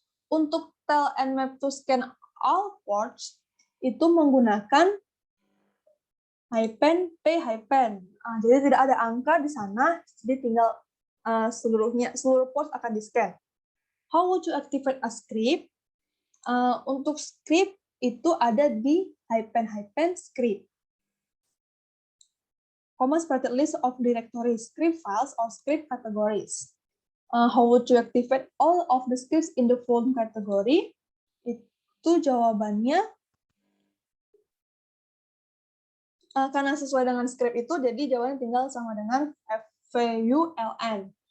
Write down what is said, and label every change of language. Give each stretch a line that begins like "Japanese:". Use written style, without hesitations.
Indonesian: Untuk
English: tell Nmap to scan all ports,
Indonesian: itu menggunakan
English: -P.
Indonesian: Jadi tidak ada angka di sana, jadi tinggal seluruh ports akan di-scan.
English: How would you activate a script?
Indonesian: Untuk script itu ada di -script.
English: Separated list of directories, script files, or script categories. How would you activate all of the scripts in the phone category?
Indonesian: Itu jawabannya, karena sesuai dengan script itu, jadi jawabannya tinggal sama dengan VULN.